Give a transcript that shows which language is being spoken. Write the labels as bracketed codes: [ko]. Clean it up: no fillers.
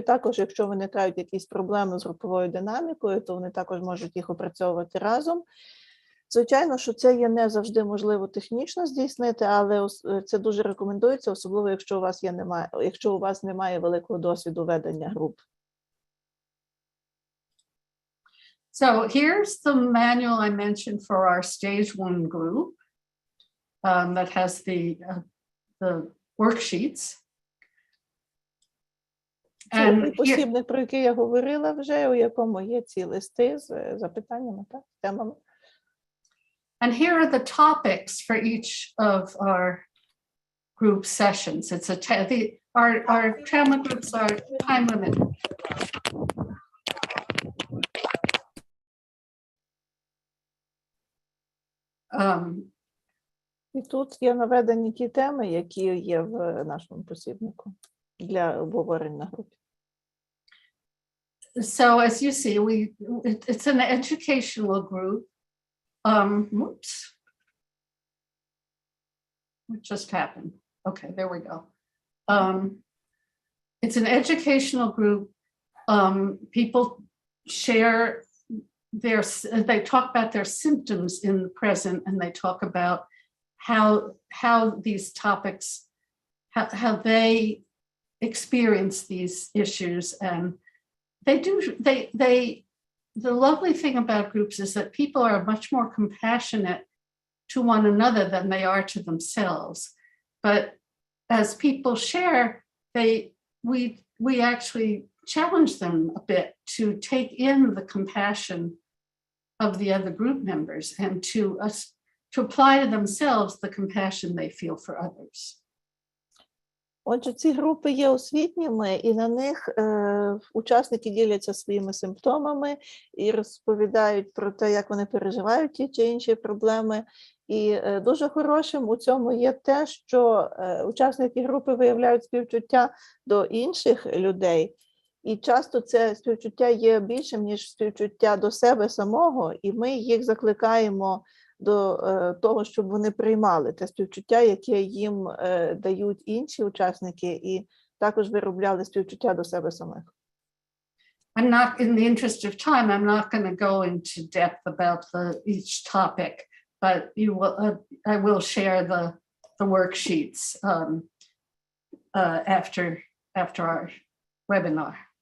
[uk] Також, якщо виникають якісь проблеми з груповою динамікою, то вони також можуть їх опрацьовувати разом. Звичайно, що це є не завжди можливо технічно здійснити, але це дуже рекомендується, особливо якщо у вас немає великого досвіду ведення груп. [en] So here's the manual I mentioned for our stage 1 group. That has the worksheets. [uk] Це посібник, про який я говорила вже, у якому є ці листи з запитаннями, так, темами. [en] And here are the topics for each of our group sessions. It's our trauma groups are time limited. [uk] І тут є наведені ті теми, які є в нашому посібнику для обговорень на групі. [en] So as you see, it's an educational group. Whoops. What just happened? Okay, there we go. It's an educational group. People share they talk about their symptoms in the present, and they talk about how these topics, how they experience these issues. And the lovely thing about groups is that people are much more compassionate to one another than they are to themselves. But as people share, we actually challenge them a bit to take in the compassion of the other group members and to apply to themselves the compassion they feel for others. [uk] Отже, ці групи є освітніми, і на них учасники діляться своїми симптомами і розповідають про те, як вони переживають ті чи інші проблеми. І дуже хорошим у цьому є те, що учасники групи виявляють співчуття до інших людей. І часто це співчуття є більшим, ніж співчуття до себе самого, і ми їх закликаємо до того, щоб вони приймали те співчуття, яке їм дають інші учасники, і також виробляли співчуття до себе самих. [en] I'm not, in the interest of time, I'm not going to go into depth about each topic, but I will share the worksheets after our webinar.